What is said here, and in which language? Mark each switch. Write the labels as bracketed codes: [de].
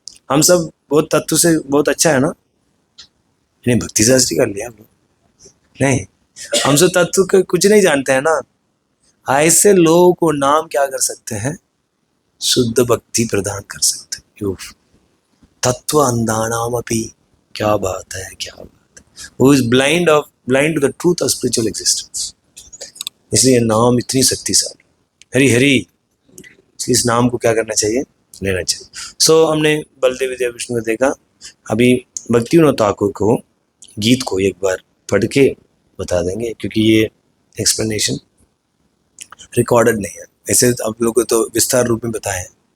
[hi] हम सब बहुत तत्व से बहुत अच्छा है ना? नहीं, भक्ति शास्त्री कर लिया हम लोग? नहीं, हम सब तत्व का कुछ नहीं जानते हैं ना। ऐसे लोगों को नाम क्या कर सकते हैं? शुद्ध भक्ति प्रदान कर सकते हैं। तत्व अंधानाम अपि, क्या बात है, क्या बात है। [en] Who is blind to the truth of spiritual existence। [hi] इसलिए नाम इतनी शक्तिशाली, हरी हरी। इसलिए इस नाम को क्या करना चाहिए? लेना चाहिए। सो हमने बलदेव विजय विष्णु को देखा। अभी भक्ति विनोद ठाकुर को गीत को एक बार पढ़ के बता देंगे, क्योंकि ये एक्सप्लेनेशन रिकॉर्डेड नहीं है, ऐसे आप लोग को तो विस्तार रूप में बताया है।